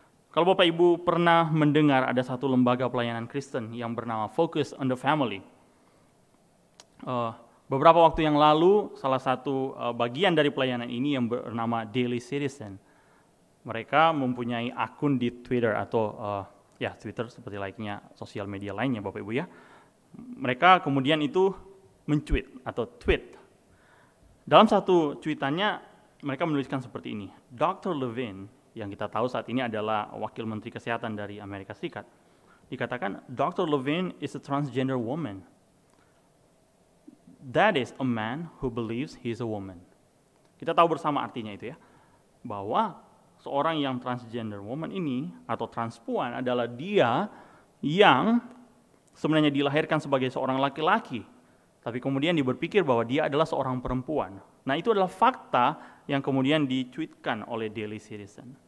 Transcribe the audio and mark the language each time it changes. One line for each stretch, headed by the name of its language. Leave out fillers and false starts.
Indonesian: Kalau Bapak Ibu pernah mendengar ada satu lembaga pelayanan Kristen yang bernama Focus on the Family, beberapa waktu yang lalu salah satu bagian dari pelayanan ini yang bernama Daily Citizen, mereka mempunyai akun di Twitter atau Twitter seperti layaknya sosial media lainnya Bapak Ibu ya. Mereka kemudian itu men-tweet atau tweet. Dalam satu tweetannya mereka menuliskan seperti ini, Dr. Levine yang kita tahu saat ini adalah Wakil Menteri Kesehatan dari Amerika Serikat, dikatakan Dr.
English: Levine is a transgender woman. That is a man who believes he is a woman.
Indonesian: Kita tahu bersama artinya itu ya, bahwa seorang yang transgender woman ini atau transpuan adalah dia yang sebenarnya dilahirkan sebagai seorang laki-laki, tapi kemudian dia berpikir bahwa dia adalah seorang perempuan. Nah, itu adalah fakta yang kemudian dicuitkan oleh Daily Citizen.